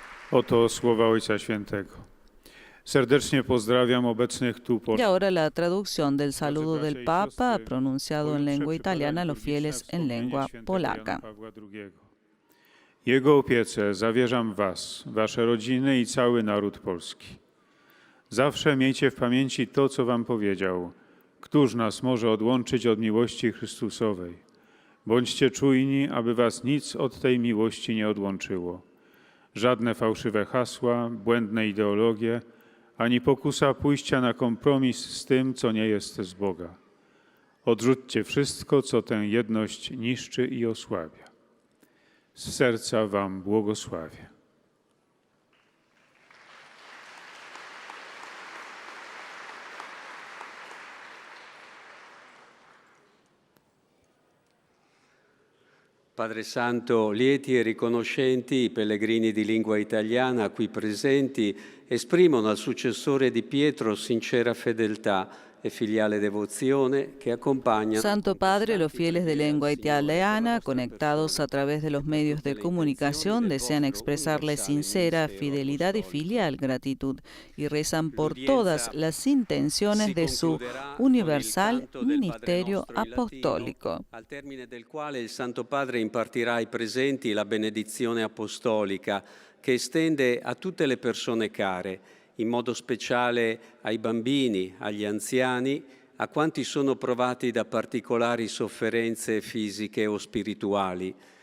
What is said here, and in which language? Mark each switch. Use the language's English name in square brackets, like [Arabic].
[Polish] Oto słowa Ojca Świętego. Serdecznie pozdrawiam obecnych tu [Spanish] Y ahora la traducción del saludo del Papa, pronunciado en lengua italiana a los fieles en lengua polaca. [Polish] Jego opiece zawierzam was, wasze rodziny i cały naród polski. Zawsze miejcie w pamięci to, co wam powiedział. Któż nas może odłączyć od miłości Chrystusowej? Bądźcie czujni, aby was nic od tej miłości nie odłączyło. Żadne fałszywe hasła, błędne ideologie, ani pokusa pójścia na kompromis z tym, co nie jest z Boga. Odrzućcie wszystko, co tę jedność niszczy i osłabia. Z serca wam błogosławię. [Italian] Padre Santo, lieti e riconoscenti i pellegrini di lingua italiana qui presenti esprimono al successore di Pietro sincera fedeltà e filiale devozione [Spanish] que acompañan. Santo Padre, los fieles de lengua italiana, conectados a través de los medios de comunicación, desean expresarle sincera fidelidad y filial gratitud y rezan por todas las intenciones de su universal ministerio apostólico. [Italian] Al termine del quale il Santo Padre impartirà ai presenti la benedizione apostolica che estende a tutte le persone care, in modo speciale ai bambini, agli anziani, a quanti sono provati da particolari sofferenze fisiche o spirituali.